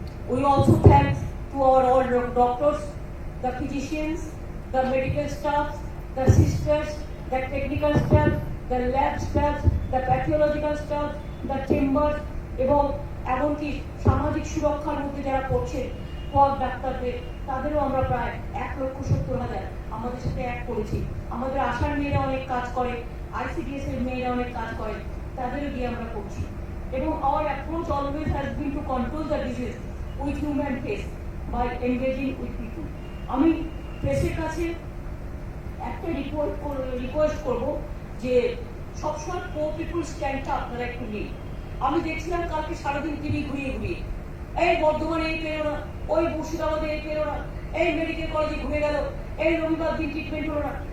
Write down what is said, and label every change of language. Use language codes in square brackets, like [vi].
[en] We also thank to our all doctors, the physicians, the medical staff, the sisters, the technical staff, the lab staff, the pathological staff, the chambers, [bn] এবং এমনকি সামাজিক সুরক্ষার মধ্যে যারা করছেন quack ডাক্তারদের, তাদেরও আমরা প্রায় 1,70,000 আমাদের সাথে এক করেছি। আমাদের আশার মেয়েরা অনেক কাজ করে, ICDS এর মেয়েরা অনেক কাজ করে, তাদেরও দিয়ে আমরা করছি। [en] এবং our approach always has been to control the disease with human face by engaging with people. [bn] আমি প্রেসের কাছে একটা রিকোয়েস্ট করব যে সবসময় পো পিপুল স্ট্যান্ডটা আপনারা একটু নিন। আমি দেখছিলাম কালকে সারাদিন টিভি ঘুরিয়ে ঘুরিয়ে, এই বর্ধমানে এই পেরো না, ওই মুর্শিদাবাদে এই পেরো না, এই মেডিকেল কলেজে ঘুরে গেল, এই রবিবার দিন ট্রিটমেন্ট হলো না।